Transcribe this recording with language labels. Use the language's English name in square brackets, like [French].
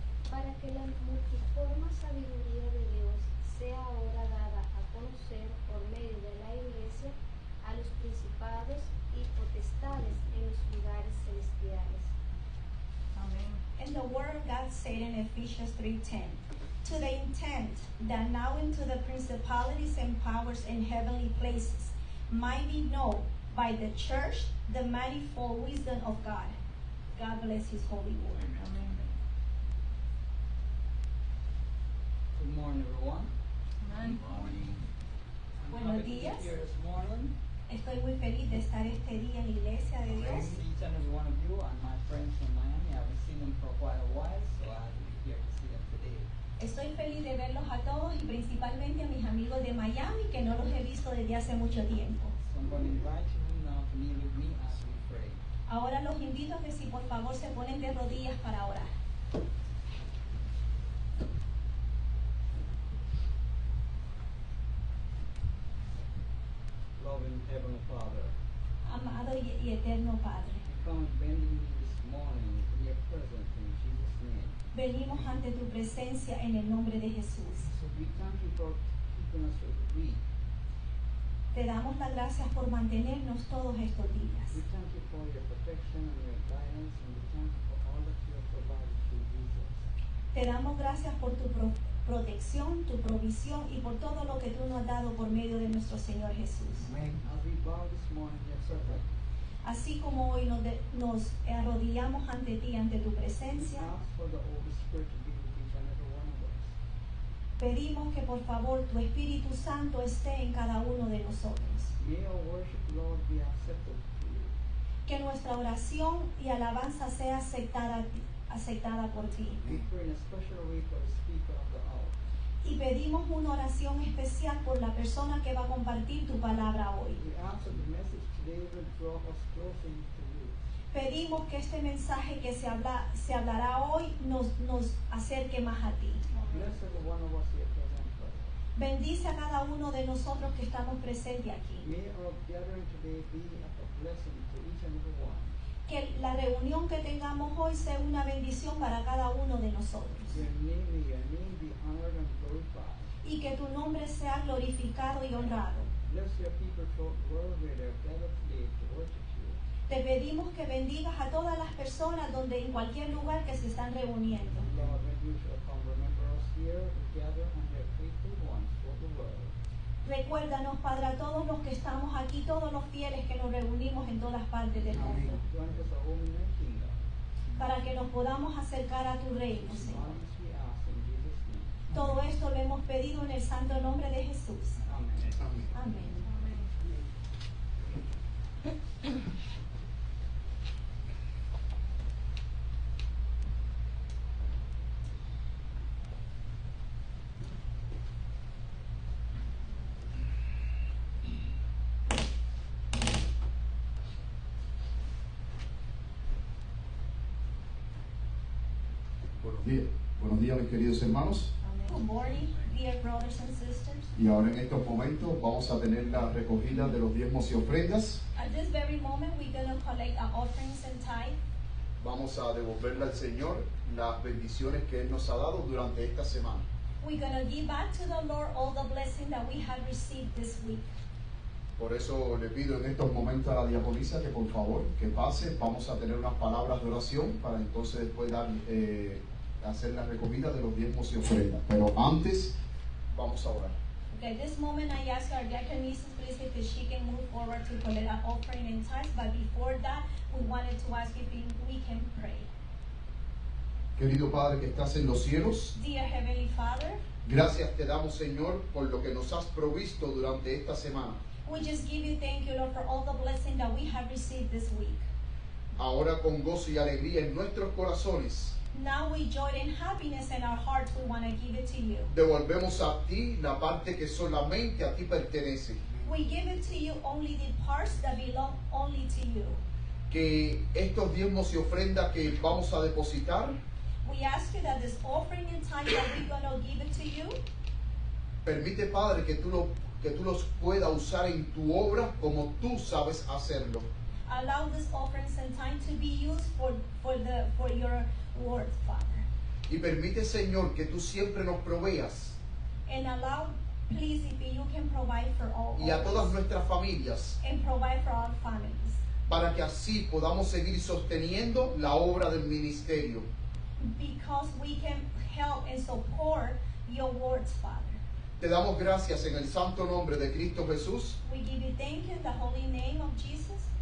[Spanish] Para que la multiforme sabiduría de Dios sea ahora dada a conocer por medio de la Iglesia a los principados y potestades en los lugares celestiales. [English] And the word of God said in Ephesians 3:10, to the intent that now into the principalities and powers in heavenly places might be known by the church the manifold wisdom of God. God bless his holy word. Good morning, everyone. Good morning. I'm [Spanish] Buenos [English] happy to be [Spanish] días. [English] here this morning. [Spanish] Estoy muy feliz de estar este día en la iglesia de Dios. [English] Each and every one of you and my friends from Miami. I haven't seen them for quite a while, so I'm here to see them today. [Spanish] Estoy feliz de verlos a todos y principalmente a mis amigos de Miami que no los he visto desde hace mucho tiempo. [English] So I'm going to invite you now to kneel with me as we pray. [Spanish] Ahora los invito a que si por favor se ponen de rodillas para orar. [English] Loving Heavenly Father, [Spanish] Amado y eterno Padre, [English] we come bending this morning in your presence in Jesus' name. [Spanish] venimos ante tu presencia en el nombre de Jesús. [English] So we thank you for keeping us weak. [Spanish] Te damos las gracias por mantenernos todos estos [English] We [Spanish] días. [English] thank you for your protection and your guidance, and we thank you for all that you have provided through Jesus. [Spanish] Te damos gracias por tu protección, tu provisión y por todo lo que tú nos has dado por medio de nuestro Señor Jesús. Amén. [English] As we bow this morning in your presence, [Spanish] Así como hoy nos arrodillamos ante ti, ante tu [English] we [Spanish] presencia, [English] ask for the Holy Spirit to be with each and every one of us. [Spanish] pedimos que por favor tu Espíritu Santo esté en cada uno de nosotros. [English] May our worship, Lord, be accepted to you. [Spanish] Que nuestra oración y alabanza sea aceptada por ti. [English] We pray in a special way for the speaker of the hour. [Spanish] Y pedimos una oración especial por la persona que va a compartir tu palabra hoy. [English] We ask that the message today will draw us closer to you. [Spanish] Pedimos que este mensaje que se hablará hoy nos acerque más a ti. [English] Bless every one of us here present, Lord. [Spanish] Bendice a cada uno de nosotros que estamos presentes aquí. [English] May our gathering today be a blessing to each and every one. [Spanish] Que la reunión que tengamos hoy sea una bendición para cada uno de nosotros. [English] May your name be honored and glorified. [Spanish] Y que tu nombre sea glorificado y honrado. [English] Bless your people throughout the world where they are gathered today to worship you. [Spanish] Te pedimos que bendigas a todas las personas donde en cualquier lugar que se están reuniendo. [English] Lord, when you shall come, remember us here together and their faithful ones throughout the world. [Spanish] Recuérdanos, Padre, a todos los que estamos aquí, todos los fieles que nos reunimos en todas partes del mundo, [English] Grant us a home in your kingdom. [Spanish] para que nos podamos acercar a tu reino, [English] All [Spanish] Señor. [English] this we ask in Jesus' name. [Spanish] Todo esto lo hemos pedido en el santo nombre de Jesús. [English] Amen. [Spanish] Amén. Buenos días mis queridos hermanos, [English] Good morning, dear brothers and sisters. [Spanish] y ahora en estos momentos vamos a tener la recogida de los diezmos y ofrendas. [English] At this very moment, we're going to collect our offerings and tithe. [Spanish] Vamos a devolverle al Señor las bendiciones que Él nos ha dado durante esta semana. [English] We're going to give back to the Lord all the blessing that we have received this week. [Spanish] Por eso le pido en estos momentos a la diaconisa que por favor que pase. Vamos a tener unas palabras de oración para entonces después hacer la recogida de los diezmos y ofrendas. Pero antes vamos a orar. [English] Okay, this moment I ask our diaconisses please if she can move forward to collect our offering and tithes. But before that, we wanted to ask if we can pray. [Spanish] Querido Padre que estás en los cielos, [English] Dear Heavenly Father, [Spanish] gracias te damos Señor por lo que nos has provisto durante esta semana. [English] we just give you thank you, Lord, for all the blessing that we have received this week. [Spanish] Ahora con gozo y alegría en nuestros corazones, [English] Now with joy and happiness in our hearts, we want to give it to you. [Spanish] devolvemos a ti la parte que solamente a ti pertenece. [English] We give it to you only the parts that belong only to you. [Spanish] Que estos diezmos y ofrendas que vamos a depositar, [English] We ask you that this offering and tithe that we're going to give it to you, [Spanish] permite Padre que tú los puedas usar en tu obra como tú sabes hacerlo. [English] allow this offerings and tithe to be used for your word, Father. [Spanish] Y permite Señor que tú siempre nos proveas [English] And allow, please, if you can provide for all [Spanish] y a [English] of [Spanish] todas [English] us, [Spanish] nuestras familias [English] and provide for our families. [Spanish] para que así podamos seguir sosteniendo la obra del ministerio. [English] because we can help and support your words, Father. [Spanish] Te damos gracias en el santo nombre de Cristo Jesús. [English] We give you thank you in the holy name of Jesus.